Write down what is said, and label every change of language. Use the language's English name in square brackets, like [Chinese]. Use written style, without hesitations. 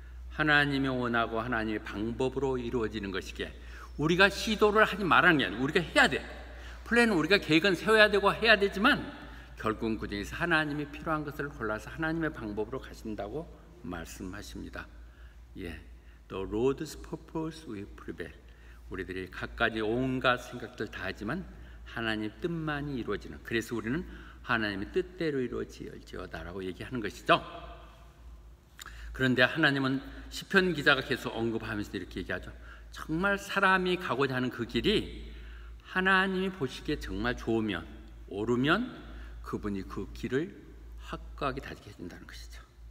[Korean] 하나님이 원하고 하나님의 방법으로 이루어지는 것이기에 우리가 시도를 하지 말라는 게 아니고 우리가 해야 돼. 플랜은 우리가 계획은 세워야 되고 해야 되지만 결국은 그 중에서 하나님이 필요한 것을 골라서 하나님의 방법으로 가신다고 말씀하십니다. [English] The Lord's purpose will prevail. [Korean] 우리들이 갖가지 온갖 생각들 다 하지만 하나님의 뜻만이 이루어지는, 그래서 우리는 하나님의 뜻대로 이루어질지어다라고 얘기하는 것이죠. 그런데 하나님은 시편 기자가 계속 언급하면서 이렇게 얘기하죠. 정말 사람이 가고자 하는 그 길이 하나님이 보시기에 정말 좋으면, 옳으면 그분이 그 길을 확고하게 다지게 해준다는 것이죠.